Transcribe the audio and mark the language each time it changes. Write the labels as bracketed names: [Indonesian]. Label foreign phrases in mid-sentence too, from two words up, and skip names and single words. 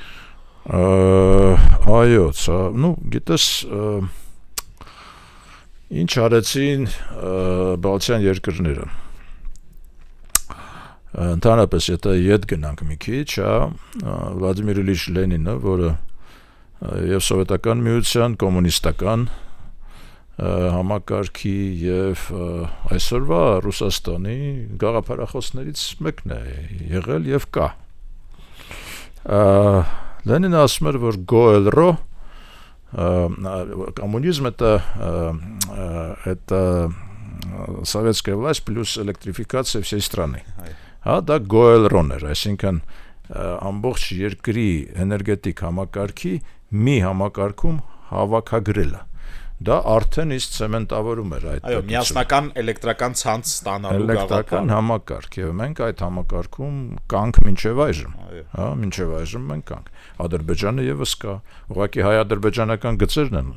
[Armenian] Այո, գիտես, ինչ արեցին բալթյան երկրները։ Ընդհանրապես, եթե ետ գնանք մի քիչ, Վլադիմիր Իլիչ Լենինը, որը եւ սովետական միության կոմունիստական համակարգի եւ այսօրվա Ռուսաստանի գաղափարախոսներից մեկն է եղել եւ կա։ Լենինը ասում էր, որ [Russian] Գոэлро коммунизм это советская власть плюс электрификация всей страны. [Armenian] Դա Գոэлրոն էր, այսինքն ամբողջ երկրի էներգետիկ համակարգի մի համակարգում հավաքագրելը։ Դա արդեն իսկ ցեմենտավորում էր այդ։ Այո, միասնական էլեկտրական ցանց ստանալու էլեկտրական համակարգ, եւ մենք այդ համակարգում կանք մինչեւ այժմ։ Հա, մինչեւ այժմ մենք կանք։ Ադրբեջանը եւս կա։ Ուղղակի հայ-ադրբեջանական գծերն են